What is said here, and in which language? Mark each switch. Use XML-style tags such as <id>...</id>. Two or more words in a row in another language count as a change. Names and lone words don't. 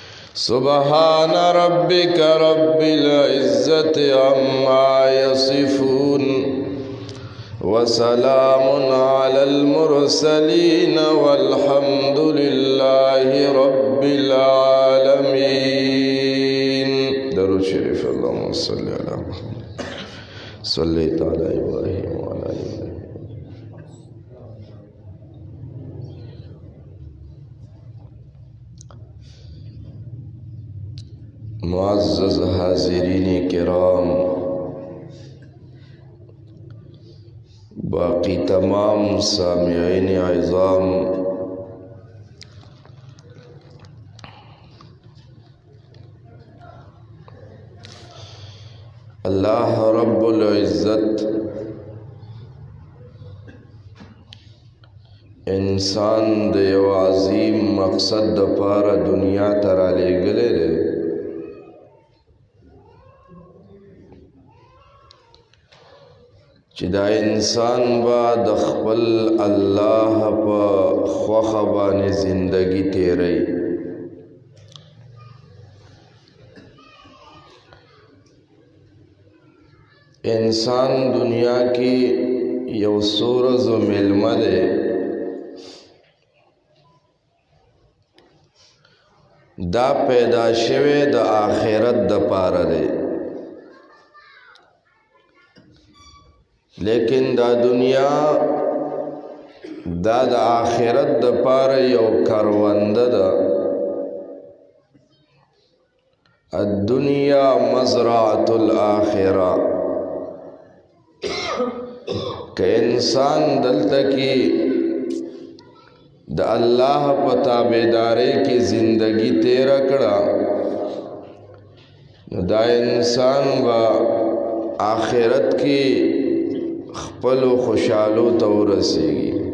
<ar>سبحان ربك رب العزة عما يصفون وسلام على المرسلين والحمد لله رب العالمين.</ar> <ur>درود شريف.</ur> <ar>اللهم صل على محمد صليت على إبراهيم وعلى آل إبراهيم.</ar> <ur>معزز حاضرین کرام، باقی تمام سامعین عظام، اللہ رب العزت</ur> <ps>انسان د یو عظیم مقصد د پاره دنیا ته رالیږلی دی، چې دا انسان با د خپل الله په خوښه باندې زندگی تیری. انسان دنیا کی یو سورز و ملمه دی، دا پیدا شوی د آخرت د پاره دی، لیکن دا دنیا دا د آخرت د پاره یو کرونده ده.</ps> <ar>الدنیا مزرعة الآخرة.</ar> <ps>که انسان دلته کی د الله په تابعدارۍ کې زندگی تیر کړه، نو دا انسان با آخرت کې خپل خوشحالو ته ورسیږي.</ps>